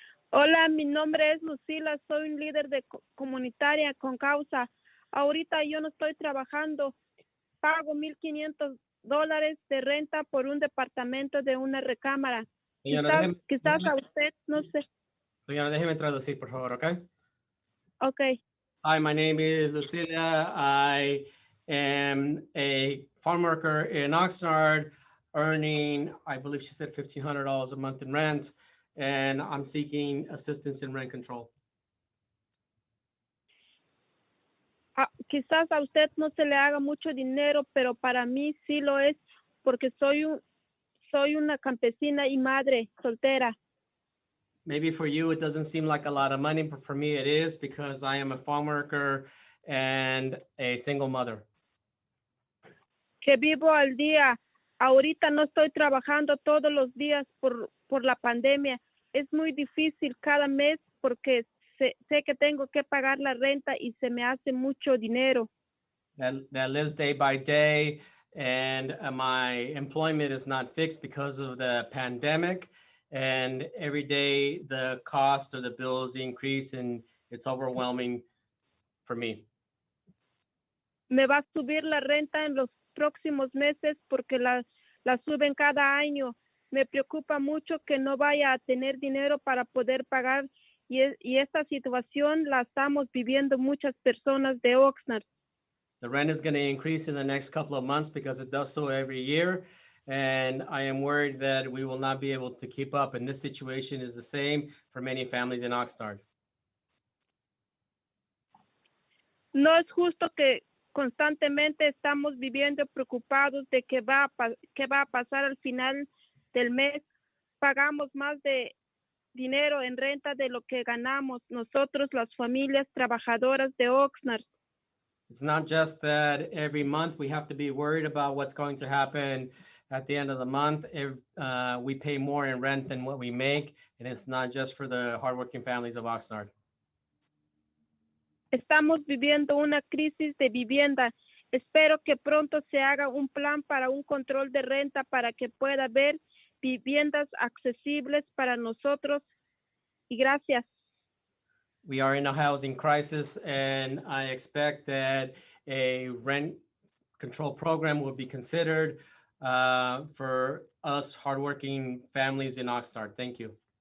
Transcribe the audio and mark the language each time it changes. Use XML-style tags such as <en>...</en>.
<es>Hola, mi nombre es Lucila, soy un líder de comunitaria con causa. Ahorita yo no estoy trabajando, pago 1,500 $200 de renta por un departamento de una recámara. Señora, Quizás a usted, no sé. señora, déjeme traducir, por favor, ¿ok? Ok.</es> <en>Hi, my name is Lucilia. I am a farm worker in Oxnard, earning, I believe she said $1,500 a month in rent, and I'm seeking assistance in rent control.</en> <es>Quizás a usted no se le haga mucho dinero, pero para mí sí lo es, porque soy una campesina y madre soltera.</es> <en>Maybe for you, it doesn't seem like a lot of money, but for me it is, because I am a farm worker and a single mother.</en> <es>Que vivo al día. Ahorita no estoy trabajando todos los días por la pandemia. Es muy difícil cada mes porque sé que tengo que pagar la renta y se me hace mucho dinero.</es> <en>That lives day by day, and my employment is not fixed because of the pandemic, and every day the cost or the bills increase, and it's overwhelming for me.</en> <es>Me va a subir la renta en los próximos meses porque la suben cada año. Me preocupa mucho que no vaya a tener dinero para poder pagar, y esta situación la estamos viviendo muchas personas de Oxnard.</es> <en>The rent is going to increase in the next couple of months because it does so every year. And I am worried that we will not be able to keep up. And this situation is the same for many families in Oxnard.</en> <es>No es justo que constantemente estamos viviendo preocupados de qué va a pasar al final del mes. Pagamos más de dinero en renta de lo que ganamos nosotros, las familias trabajadoras de Oxnard.</es> <en>It's not just that every month we have to be worried about what's going to happen at the end of the month. If we pay more in rent than what we make, and it's not just for the hardworking families of Oxnard.</en> <es>Estamos viviendo una crisis de vivienda. Espero que pronto se haga un plan para un control de renta para que pueda haber viviendas accesibles para nosotros. Y gracias.</es> <en>We are in a housing crisis, and I expect that a rent control program will be considered for us hardworking families in Oxnard. Thank you.</en>